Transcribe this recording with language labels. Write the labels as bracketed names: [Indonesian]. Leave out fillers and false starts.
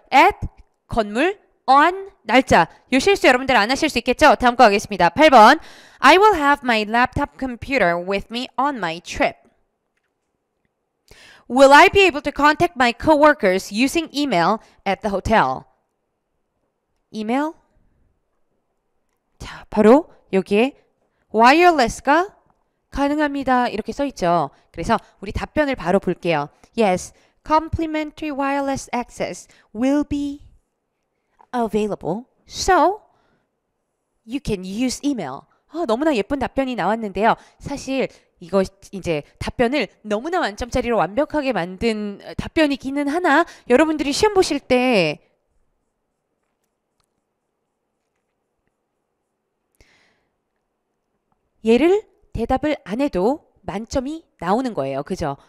[Korean] at 건물 on 날짜 요 실수 여러분들 안 하실 수 있겠죠? 다음 거 하겠습니다. [English] 8번 I will have my laptop computer with me on my trip. Will I be able to contact my coworkers using email at the hotel? email? [Korean] 자, 바로 여기에 wireless가 가능합니다. 이렇게 써 있죠. 그래서 우리 답변을 바로 볼게요. [English] Yes, complimentary wireless access will be available. So, you can use email. [Korean] 너무나 예쁜 답변이 나왔는데요. 사실 이거 이제 답변을 너무나 만점짜리로 완벽하게 만든 답변이기는 하나 여러분들이 시험 보실 때 얘를 대답을 안 해도 만점이 나오는 거예요. 그죠?